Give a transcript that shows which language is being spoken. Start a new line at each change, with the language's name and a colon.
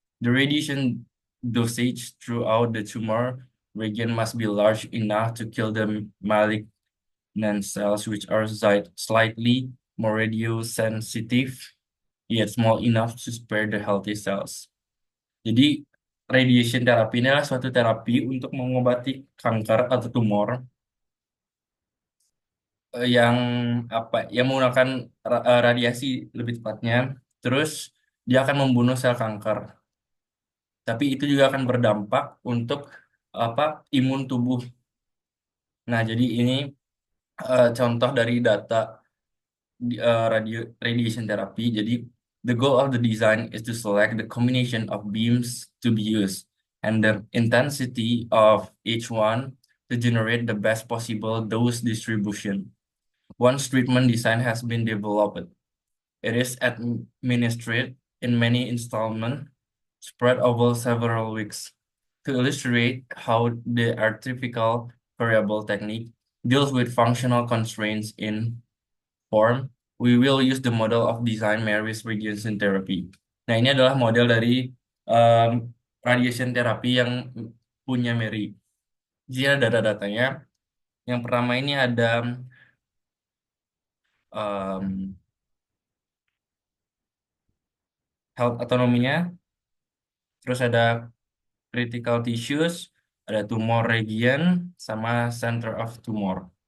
English: The radiation dosage throughout the tumor region must be large enough to kill the malignant cells, which are slightly more radiosensitive, yet small enough to spare the healthy cells.
Indonesian: Jadi, radiation therapy ini adalah suatu terapi untuk mengobati kanker atau tumor yang yang menggunakan radiasi lebih tepatnya, terus dia akan membunuh sel kanker, tapi itu juga akan berdampak untuk apa imun tubuh. Nah, jadi ini contoh dari data radiation therapy.
English: Jadi the goal of the design is to select the combination of beams to be used and the intensity of each one to generate the best possible dose distribution. Once treatment design has been developed, it is administered in many installments spread over several weeks. To illustrate how the artificial variable technique deals with functional constraints in form, we will use the model of design Mary's radiation therapy.
Indonesian: Nah, ini adalah model dari radiation therapy yang punya Mary. Jadi ada data-datanya. Yang pertama ini ada um, health autonominya, terus ada critical tissues, ada tumor region, sama center of tumor.